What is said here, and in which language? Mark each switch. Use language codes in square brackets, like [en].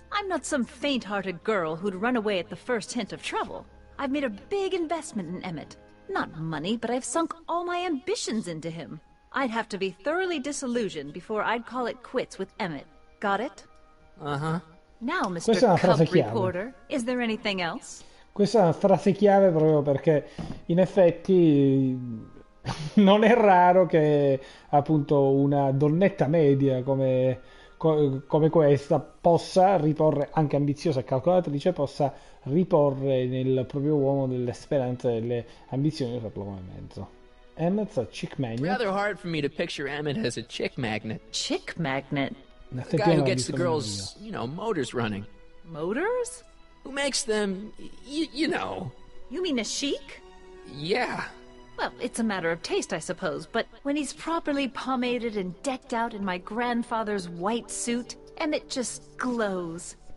[en] I'm not some faint-hearted girl who'd run away at the first hint of trouble. I've made a big investment in Emmett. Not money, but I've sunk all my ambitions into him. I'd have to be thoroughly disillusioned before I'd call it quits with Emmett. Got it? Uh-huh. Now, [it] Questa è [en] Mr. [it] una frase [en] Cub [it] chiave. [en] Reporter, is there anything else? [it] Questa è una frase chiave proprio perché in effetti non è raro che appunto una donnetta media come questa possa riporre, anche ambiziosa e calcolatrice, possa riporre nel proprio uomo delle speranze e delle ambizioni e usarlo come mezzo. [en] Emmett's a chick magnet. Rather hard for me to picture Emmett as a chick magnet. Chick magnet? The guy who gets the girls, motors running. Motors? Who makes them, you know. You mean a chic? Yeah. Well, it's a matter of taste, I suppose, but when he's properly pomaded and decked out in my grandfather's white suit, Emmett just glows.